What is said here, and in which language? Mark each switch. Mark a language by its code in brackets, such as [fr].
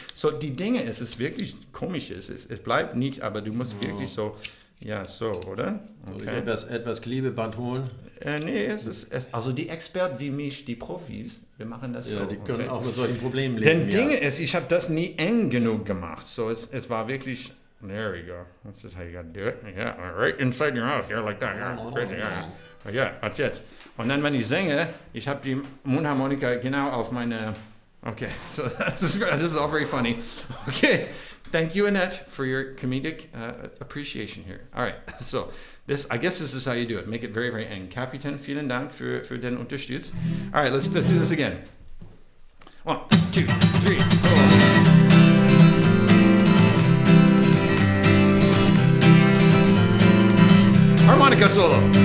[de] So, die Dinge, es ist wirklich komisch. Es bleibt nicht, aber du musst wirklich so, ja, so, oder? Okay. Etwas Klebeband holen. Nee, also die Experten wie mich, die Profis, wir machen das so. Ja, die können auch mit solchen Problemen leben. Denn Dinge ist, ich habe das nie eng genug gemacht. So, es war wirklich, [en] there you go. That's just how you gotta do it. Yeah, right inside your mouth, yeah, like that. Yeah, crazy, yeah. Ja, that's it. [de] Und dann, wenn ich singe, ich habe die Mundharmonika genau auf meine... [en] Okay, so this is all very funny. Okay, thank you, Annette, for your comedic appreciation here. All right, so I guess this is how you do it. Make it very, very eng. [de] Captain, vielen Dank für den Unterstütz. [en] All right, let's do this again. 1, 2, 3, 4. Harmonica solo.